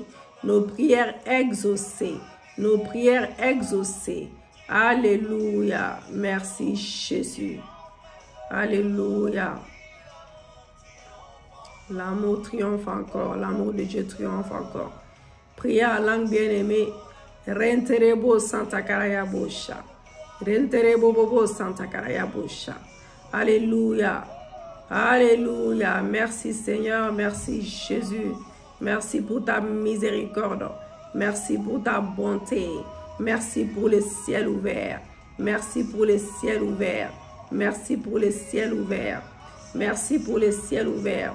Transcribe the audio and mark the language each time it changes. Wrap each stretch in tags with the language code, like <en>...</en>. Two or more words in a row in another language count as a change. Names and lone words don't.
<fr>Nos prières exaucées. Nos prières exaucées. Alléluia. Merci Jésus. Alléluia. L'amour triomphe encore. L'amour de Dieu triomphe encore. Prière à langue bien-aimée. Renterebo Santa Caraya Bosha. Renterebo Bobo Santa Caraya Bosha. Alléluia. Alléluia. Merci Seigneur. Merci Jésus. Merci pour ta miséricorde. Merci pour ta bonté. Merci pour le ciel ouvert. Merci pour le ciel ouvert. Merci pour le ciel ouvert. Merci pour le ciel ouvert.</fr>